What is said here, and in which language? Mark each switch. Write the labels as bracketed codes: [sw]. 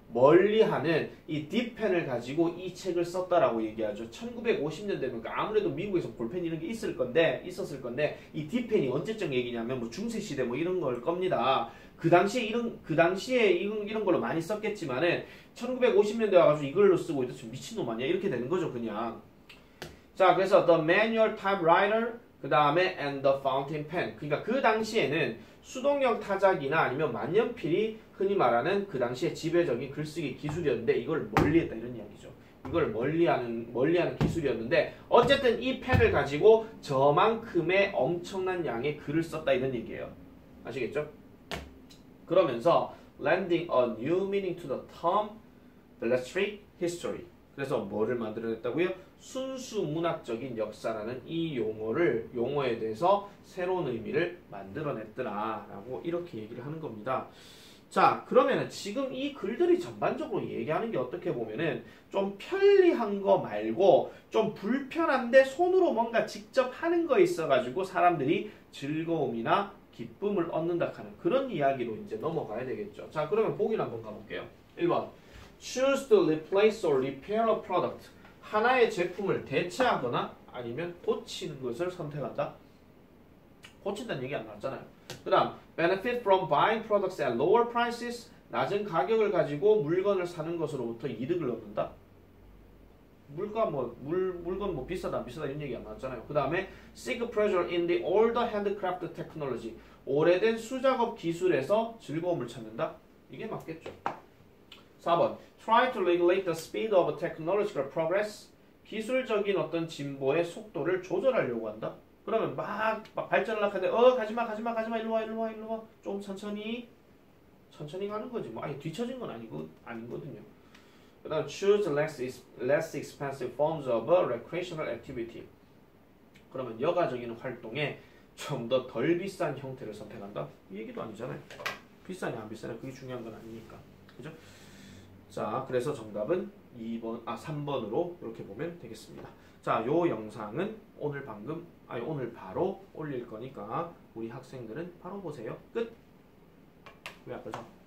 [ko] 멀리하는 이 딥펜을 가지고 이 책을 썼다라고 얘기하죠. 1950년대면 그러니까 아무래도 미국에서 볼펜 이런 게 있었을 건데 이 딥펜이 언제적 얘기냐면 뭐 중세 시대 뭐 이런 걸 겁니다. 그 당시에 이런 걸로 많이 썼겠지만은 1950년대 와가지고 이걸로 쓰고 있다. 미친놈 아니야? 이렇게 되는 거죠, 그냥. 자, 그래서 [en] the manual typewriter [ko] 그 다음에 [en] and the fountain pen. [ko] 그러니까 그 당시에는 수동형 타자기나 아니면 만년필이 흔히 말하는 그 당시에 지배적인 글쓰기 기술이었는데 이걸 멀리했다 이런 이야기죠. 이걸 멀리하는 기술이었는데 어쨌든 이 펜을 가지고 저만큼의 엄청난 양의 글을 썼다 이런 얘기예요. 아시겠죠? 그러면서 [en] lending a new meaning to the term belletristic history. [ko] 그래서 뭐를 만들어냈다고요? 순수 문학적인 역사라는 이 용어에 대해서 새로운 의미를 만들어냈더라라고 이렇게 얘기를 하는 겁니다. 자, 그러면은 지금 이 글들이 전반적으로 얘기하는 게 어떻게 보면은 좀 편리한 거 말고 좀 불편한데 손으로 뭔가 직접 하는 거 있어가지고 사람들이 즐거움이나 기쁨을 얻는다 하는 그런 이야기로 이제 넘어가야 되겠죠. 자, 그러면 보기를 한번 가볼게요. [en] 1번 Choose to replace or repair a product. [ko] 하나의 제품을 대체하거나 아니면 고치는 것을 선택한다. 고친다는 얘기 안 나왔잖아요. 그 다음 [en] benefit from buying products at lower prices. [ko] 낮은 가격을 가지고 물건을 사는 것으로부터 이득을 얻는다. 물건 뭐 비싸다 안 비싸다 이런 얘기 안 나왔잖아요. 그 다음에 [en] seek pleasure in the older handcraft technology. [ko] 오래된 수작업 기술에서 즐거움을 찾는다. 이게 맞겠죠. [en] 4번 try to regulate the speed of technological progress. [ko] 기술적인 어떤 진보의 속도를 조절하려고 한다. 그러면 막 발전을 하는데 가지마 일로 와 좀 천천히 가는 거지. 뭐 아예 뒤처진 건 아니거든요. 그다음 [en] choose less expensive forms of recreational activity. [ko] 그러면 여가적인 활동에 좀 더 덜 비싼 형태를 선택한다. 이 얘기도 아니잖아요. 비싸냐 안 비싸냐 그게 중요한 건 아니니까. 그죠? 자, 그래서 정답은 3번으로 이렇게 보면 되겠습니다. 자, 요 영상은 오늘 바로 올릴 거니까 우리 학생들은 바로 보세요. 끝. 왜 아프죠?